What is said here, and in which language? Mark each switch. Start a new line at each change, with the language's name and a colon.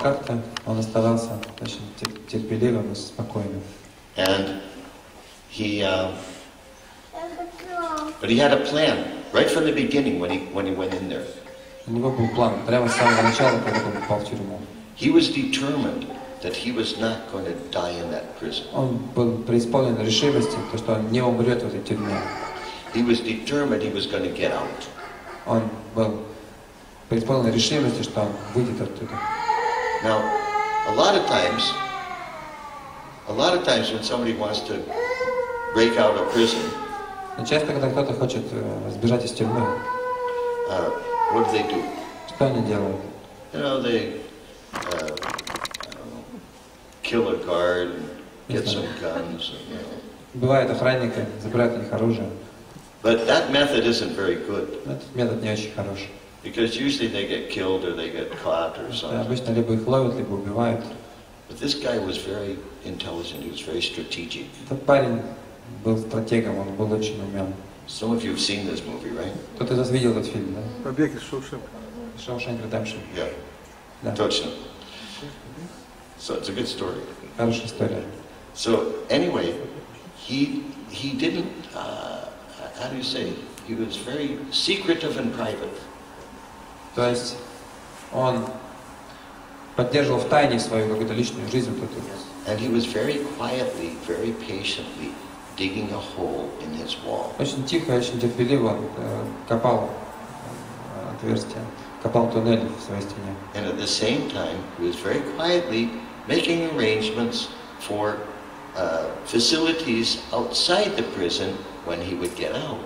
Russian: Как-то он оставался очень терпеливым и спокойным.
English: And but he had a plan right from the beginning when he went in there.
Russian: У него был план прямо с самого начала, когда он попал в тюрьму.
English: He was determined that he was not going to die in that prison.
Russian: Он был преисполнен решимости, то, что он не умрет в этой тюрьме.
English: He was determined he was going to get out.
Russian: Он был преисполнен решимости, что он выйдет оттуда.
English: Now, a lot of times when somebody wants to break out of prison,
Russian: Но часто, когда кто-то хочет сбежать из тюрьмы,
English: what do?
Russian: что они делают?
English: You know, they kill a guard and get some guns. You know.
Russian: Бывает охранника, забирают у них оружие.
English: But that method isn't very good.
Russian: Этот метод не очень хороший.
English: Because usually they get killed or they get caught or something.
Russian: Обычно либо их ловят, либо убивают.
English: But this guy was very intelligent, he was very strategic.
Russian: Этот парень был стратегом, он был очень умен.
English: Some of you have seen this movie, right?
Russian: Кто-то из вас видел этот фильм, да? Побег из Шоушенка.
English: Shawshank Redemption. Yeah.
Russian: Да. Точно.
English: So it's a good story.
Russian: Хорошая история.
English: So anyway, he didn't, how do you say, he was very secretive and private.
Russian: То есть он поддерживал в тайне свою какую-то личную жизнь. Вот эту.
English: And he was very quietly, very patiently digging a hole in his wall.
Russian: Очень тихо, очень терпеливо копал отверстие, копал туннель в своей стене.
English: And at the same time, he was very quietly making arrangements for facilities outside the prison when he would get out.